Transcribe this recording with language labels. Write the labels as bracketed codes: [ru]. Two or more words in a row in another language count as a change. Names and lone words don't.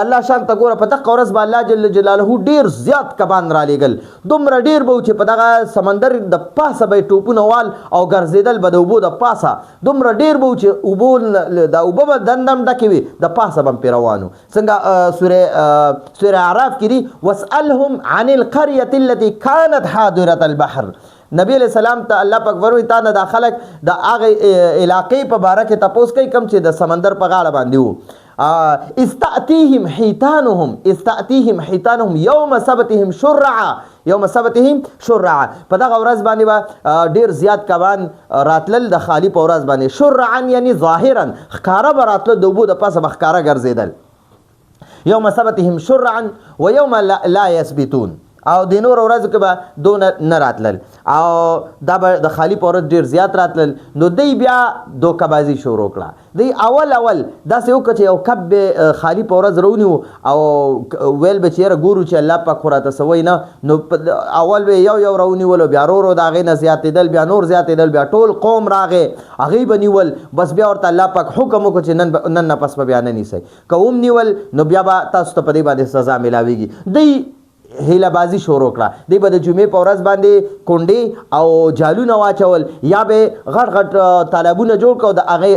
[ps] الله شان ته ګوره په دغه ورځ به الله [ar] جل جلاله [ps] ډیر زیات کبان را لېږل دومره ډیر به چې په دغه سمندر د پاسه به ټوپونه وال او ګرځېدل به د اوبو د پاسه دومره ډیر به چې اوبو د اوبه به دندم ډکې وي د پاسه به پرې روانو څنګه سوره اعراف کې دي [ar] واسألهم عن القرية التي كانت حاضرة البحر [ps] نبی [ar] علیہ السلام [ps] ته الله پاک وروي تا نه د خلک د هغه علاقې په باره کې تپوس کوي کم چې د سمندر په غاړه باندې وو [ar] استاتيهم حيتانهم يوم سبتهم شرعا [ps] په دغه ورځ باندې به ډیر زیات کبان راتلل د خالی په ورځ باندې شرعا یعنی ظاهرا ښکاره به راتلل د اوبو د پاسه به ښکاره ګرځېدل [ar] یوم سبتهم شرعا ويوم لا يثبتون [ps] او د نور ورځو کې به دون نه راتلل او دا به د خالی په ورځ ډېر زیات راتلل نو دی بیا دوکهبازي شروع کړه دی اول داسې وکړه چې یو کب به خالی په ورځ رونیو او ویل به چې یاره ګورو چې الله پاک خو راته څه وایي نه نو اول به یو رونیولو بیا ورو د هغې نه زیاتېدل بیا نور زیاتېدل بیا ټول قوم راغې هغې به نیول بس بیا ورته الله پاک حکم وکړو چې نن نه پس به بیا نه نیسئ که هم نیول نو بیا به تاسو ته په دې باندې سزا میلاویږي دی هیله بازی شروع کړه دی به د جمعې په ورځ باندې کونډې او جالونه واچول یا به غټ تالابونه جوړ کړو د